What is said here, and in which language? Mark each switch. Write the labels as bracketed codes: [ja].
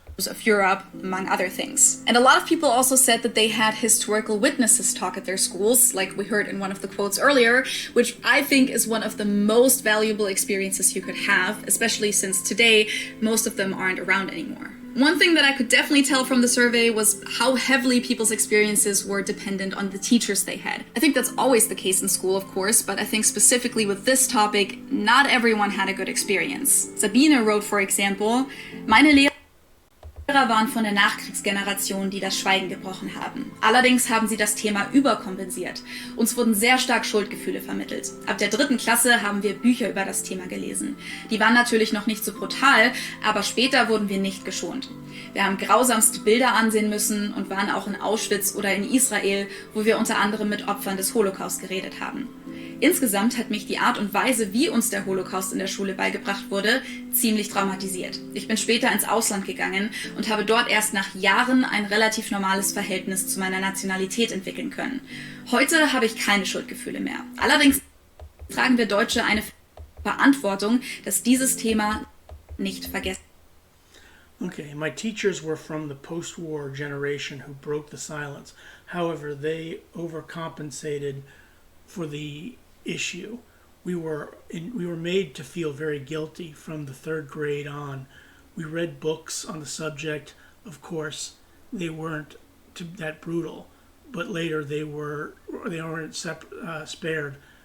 [en] Of Europe, among other things. And a lot of people also said that they had historical witnesses talk at their schools, like we heard in one of the quotes earlier, which I think is one of the most valuable experiences you could have, especially since today most of them aren't around anymore. One thing that I could definitely tell from the survey was how heavily people's experiences were dependent on the teachers they had. I think that's always the case in school, of course, but I think specifically with this topic, not everyone had a good experience. Sabine wrote, for example, [de] meine Lehrer waren von der Nachkriegsgeneration, die das Schweigen gebrochen haben. Allerdings haben sie das Thema überkompensiert. Uns wurden sehr stark Schuldgefühle vermittelt. Ab der 3. Klasse haben wir Bücher über das Thema gelesen. Die waren natürlich noch nicht so brutal, aber später wurden wir nicht geschont. Wir haben grausamste Bilder ansehen müssen und waren auch in Auschwitz oder in Israel, wo wir unter anderem mit Opfern des Holocaust geredet haben. Insgesamt hat mich die Art und Weise, wie uns der Holocaust in der Schule beigebracht wurde, ziemlich traumatisiert. Ich bin später ins Ausland gegangen und habe dort erst nach Jahren ein relativ normales Verhältnis zu meiner Nationalität entwickeln können. Heute habe ich keine Schuldgefühle mehr. Allerdings tragen wir Deutsche eine Verantwortung, dass dieses Thema nicht vergessen. [en] Okay, my teachers were from the post-war generation who broke the silence. However, they overcompensated for the issue. We were made to feel very guilty from the 3rd grade on. We read books on the subject. Of course, they weren't that brutal, but later they weren't spared.